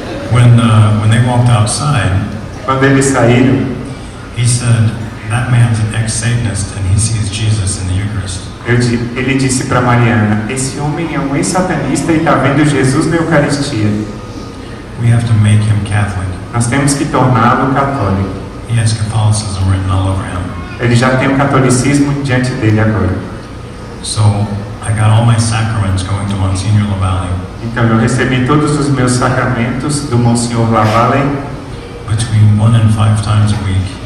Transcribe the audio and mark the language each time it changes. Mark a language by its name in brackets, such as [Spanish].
[English] When they walked outside, [Portuguese] Quando eles saíram, [English] he said, that man's an ex-Satanist and he sees Jesus in the Eucharist. [Portuguese] ele disse para Mariana, esse homem é um ex-satanista e está vendo Jesus na Eucaristia. [English] We have to make him Catholic. [Portuguese] Nós temos que torná-lo católico. [English] He has Catholicism written all over him. [Portuguese] Ele já tem o catolicismo diante dele agora. [English] So I got all my sacraments going to Monsignor Lavalle. [Portuguese] Então eu recebi todos os meus sacramentos do Monsenhor Lavalle [English] Between 1 and 5 times a week.